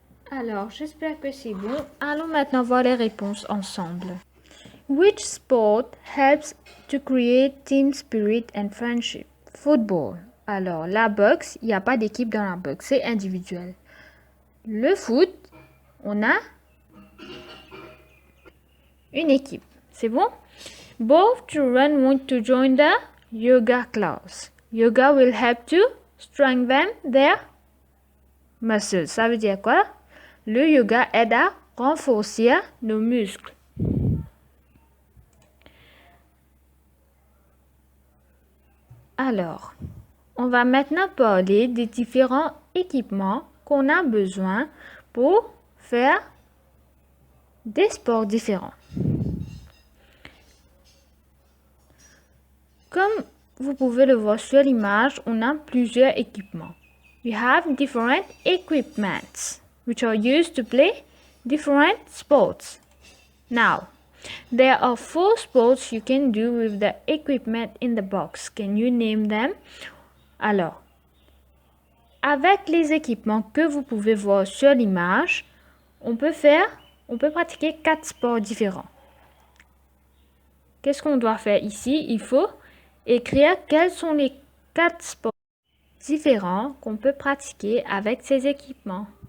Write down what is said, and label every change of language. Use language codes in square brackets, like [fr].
[fr] Alors, j'espère que c'est bon. Allons maintenant voir les réponses ensemble. [en] Which sport helps to create team spirit and friendship? Football. [fr] Alors, la boxe, il n'y a pas d'équipe dans la boxe, c'est individuel. Le foot, on a une équipe. C'est bon? [en] Both children want to join the yoga class. Yoga will help to strengthen their muscles. [fr] Ça veut dire quoi? Le yoga aide à renforcer nos muscles. Alors, on va maintenant parler des différents équipements qu'on a besoin pour faire des sports différents. Comme vous pouvez le voir sur l'image, on a plusieurs équipements. [en] We have different equipments which are used to play different sports. Now, there are 4 sports you can do with the equipment in the box. Can you name them? [fr] Alors, avec les équipements que vous pouvez voir sur l'image, on peut pratiquer 4 sports différents. Qu'est-ce qu'on doit faire ici? Il faut écrire quels sont les 4 sports différents qu'on peut pratiquer avec ces équipements.